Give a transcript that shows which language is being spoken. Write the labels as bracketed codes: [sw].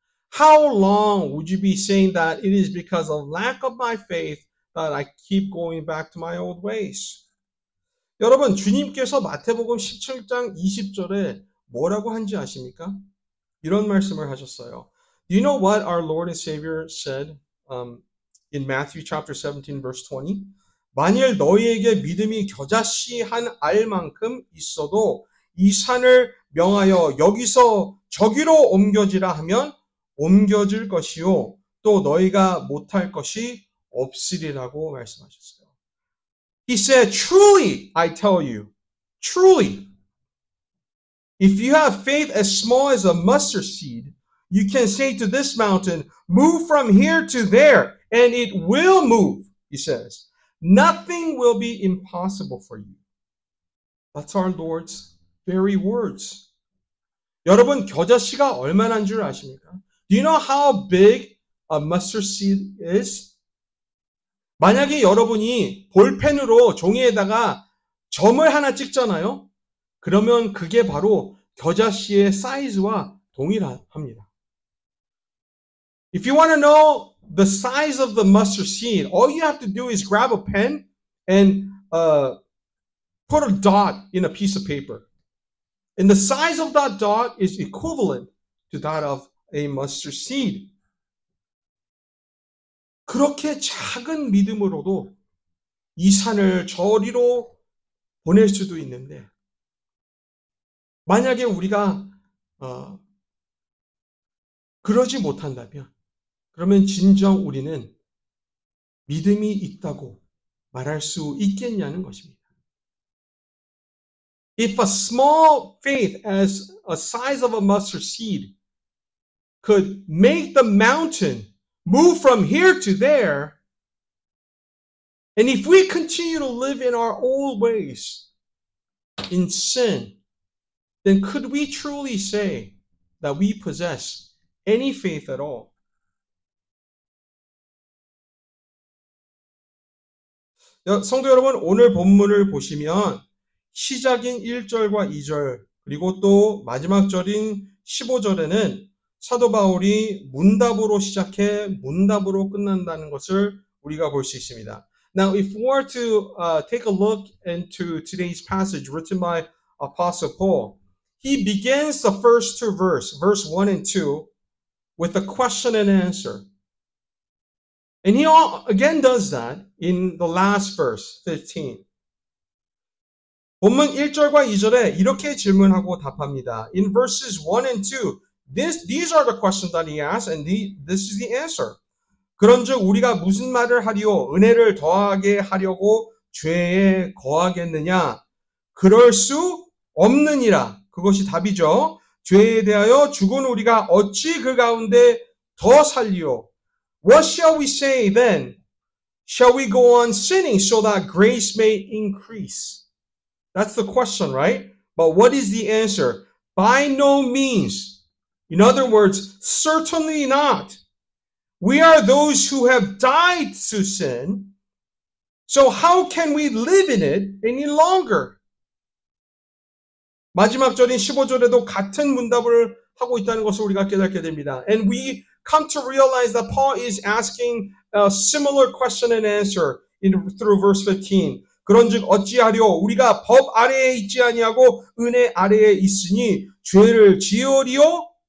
[en] How long would you be saying that it is because of lack of my faith that I keep going back to my old ways? [ko] 여러분, 주님께서 마태복음 17장 20절에 뭐라고 한지 아십니까? 이런 말씀을 하셨어요. [en] Do you know what our Lord and Savior said in Matthew chapter 17 verse 20? [ko] 만일 너희에게 믿음이 겨자씨 한 알만큼 있어도 이 산을 명하여 여기서 저기로 옮겨지라 하면 옮겨질 것이요 또 너희가 못할 것이 없으리라고 말씀하셨어요. [en] He said, truly, I tell you, truly, if you have faith as small as a mustard seed, you can say to this mountain, move from here to there, and it will move, he says. Nothing will be impossible for you. That's our Lord's very words. [ko] 여러분, 겨자씨가 얼마나인 줄 아십니까? [en] Do you know how big a mustard seed is? [ko] 만약에 여러분이 볼펜으로 종이에다가 점을 하나 찍잖아요? 그러면 그게 바로 겨자씨의 사이즈와 동일합니다. [en] If you want to know the size of the mustard seed, all you have to do is grab a pen and put a dot in a piece of paper. And the size of that dot is equivalent to that of a mustard seed. [ko] 그렇게 작은 믿음으로도 이 산을 저리로 보낼 수도 있는데 만약에 우리가 그러지 못한다면 그러면 진정 우리는 믿음이 있다고 말할 수 있겠냐는 것입니다. [en] If a small faith as a size of a mustard seed could make the mountain move from here to there, and if we continue to live in our old ways, in sin, then could we truly say that we possess any faith at all? [ko] 성도 여러분, 오늘 본문을 보시면 시작인 1절과 2절 그리고 또 마지막 절인 15절에는 사도 바울이 문답으로 시작해 문답으로 끝난다는 것을 우리가 볼 수 있습니다. [en] Now, if we were to take a look into today's passage written by Apostle Paul, he begins the first two verse 1 and 2, with a question and answer. And he again does that in the last verse, 15. [ko] 본문 1절과 2절에 이렇게 질문하고 답합니다. [en] In verses 1 and 2, these are the questions that he asks, and this is the answer. [ko] 그런즉 우리가 무슨 말을 하리요? 은혜를 더하게 하려고 죄에 거하겠느냐? 그럴 수 없느니라. 그것이 답이죠. 죄에 대하여 죽은 우리가 어찌 그 가운데 더 살리요? [en] What shall we say then? Shall we go on sinning so that grace may increase? That's the question, right? But what is the answer? By no means. In other words, certainly not. We are those who have died to sin. So how can we live in it any longer? [ko] 마지막 절인 15절에도 같은 문답을 하고 있다는 것을 우리가 깨닫게 됩니다. [en] And we come to realize that Paul is asking a similar question and answer through verse 15. [ko] 그런즉 어찌하려 우리가 법 아래에 있지 아니하고 은혜 아래에 있으니 죄를 지으리요?